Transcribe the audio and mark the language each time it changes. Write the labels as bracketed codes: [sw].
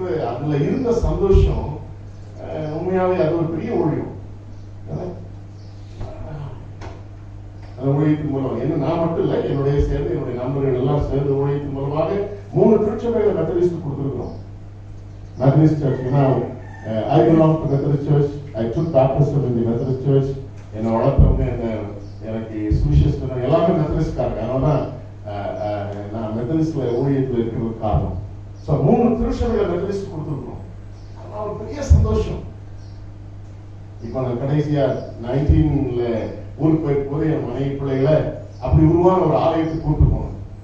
[ta] அதுல இருந்த சந்தோஷம் உண்மையாவே அது ஒரு பெரிய ஊழியம். அந்த ஊழியத்தின் மூலம் என்ன நான் மட்டும் இல்லை, என்னுடைய சேர்ந்து என்னுடைய நண்பர்கள் எல்லாம் சேர்ந்து ஊழியத்தின் மூலமாக 3 திருச்சபைகளை Methodist கொடுத்துருக்கிறோம். [en] Methodist Church, you know, I belong to Methodist Church. I took baptism in the Methodist Church. [ta] என்னை வளர்த்தவங்க எனக்கு சுவிசேஷம் எல்லாமே மெத்தடிஸ்ட்காரங்க. அதனால நான் மெத்தடிஸ்ட்ல ஊழியத்தில் இருக்கிறது காரணம். ஸோ 3 திருச்சபைகளை மெத்தடிஸ்ட் கொடுத்துருக்கோம். அதனால ஒரு பெரிய சந்தோஷம். இப்போ நான் கடைசியா 19ல ஊருக்கு போயிருக்கும்போது என் மனைவி பிள்ளைகளை அப்படி உருவான ஒரு ஆலயத்துக்கு கூட்டு போனேன்.